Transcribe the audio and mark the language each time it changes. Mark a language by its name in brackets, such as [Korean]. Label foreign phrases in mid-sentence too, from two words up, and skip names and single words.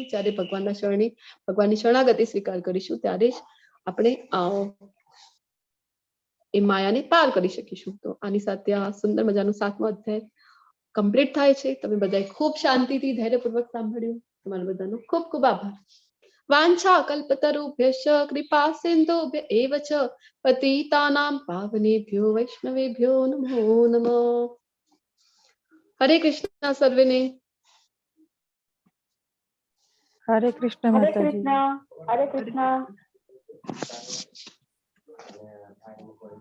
[Gujarati] જ્યારે ભગવાનની શરણાગતિ સ્વીકાર કરીશું ત્યારે જ આપણે એ માયાને પાર કરી શકીશું. તો આની સાથે આ સુંદર મજાનું 7મો અધ્યાય કમ્પ્લીટ થાય છે. તમે બધાએ ખૂબ શાંતિથી ધૈર્યપૂર્વક સાંભળ્યું. તમારો બધાનો ખૂબ ખૂબ આભાર. [Sanskrit] वाञ्छा कल्पतरुभ्यश्च कृपा सिन्धुभ्य एव च पतितानां पावनेभ्यो वैष्णवेभ्यो नमो नमः। हरे कृष्णा [Gujarati] સર્વે ને। [Sanskrit] हरे कृष्ण हरे [Gujarati] માતા જી। [Sanskrit] कृष्णा। हरे कृष्णा।